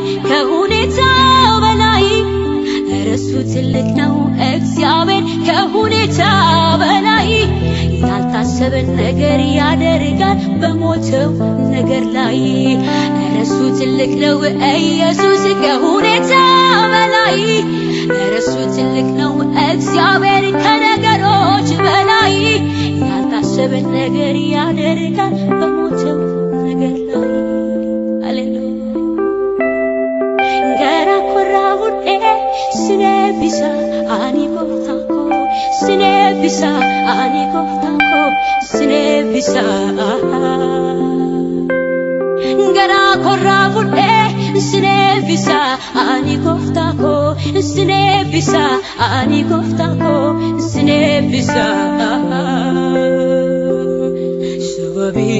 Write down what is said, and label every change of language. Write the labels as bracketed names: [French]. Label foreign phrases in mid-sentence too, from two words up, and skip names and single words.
[Amharic] ከሁኔታው በላይ እርሱ ትልቅ ነው እግዚአብሔር ከሁኔታው በላይ ያልታሰበ ያልታሰበን ነገር ያደርጋል በሞተው ነገር ላይ እርሱ ትልቅ ነው ኢየሱስ ከሁኔታ በላይ እርሱ ትልቅ ነው እግዚአብሔር ከነገሮች በላይ ያልታሰበን ነገር ያደርጋል በሞተው ነገር ላይ ሃሌሉያ [Oromo] Garaankoo raawudhee sineebisa ani gooftaan koo sineebisa ani gooftaan koo sineebisa Garaankoo raawudhee sineebisa ani gooftaan koo sineebisa ani gooftaan koo sineebisa sababii